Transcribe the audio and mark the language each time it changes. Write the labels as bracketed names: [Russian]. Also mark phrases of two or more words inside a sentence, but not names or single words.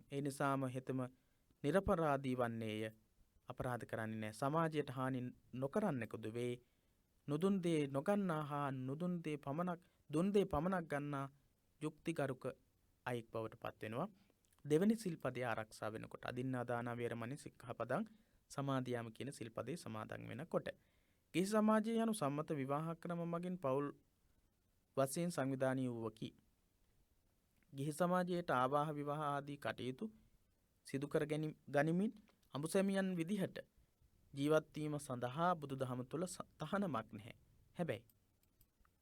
[Sinhala] ඒ නිසාම හෙතෙම නිරපරාධී වන්නේය, අපරාධ කරන්නේ නැහැ. සමාජයට හානි නොකරන්නෙකුදු වේ. නුදුන් දේ නොගන්නා හා නුදුන් දේ පමණක් දුන් දේ පමණක් ගන්නා යුක්තිගරුක අයෙක් බවට පත් වෙනවා. දෙවැනි සිල්පදේ ආරක්ෂා වෙනකොට [Pali] අදින්නා දාන වේරමණී සික්ඛාපදං සමාදියාමි [Sinhala] කියන සිල්පදේ සමාදන් වෙනකොට ගිහි සමාජය යනු සම්මත විවාහ ක්‍රම මගින් පවුල් වශයෙන් සංවිධානය වූවකි. ගිහි සමාජයට ආවාහ විවාහ ආදී කටයුතු සිදු කර ගනිමින් අඹුසැමියන් විදිහට ජීවත් වීම සඳහා බුදුදහම තුළ තහනමක් නැහැ.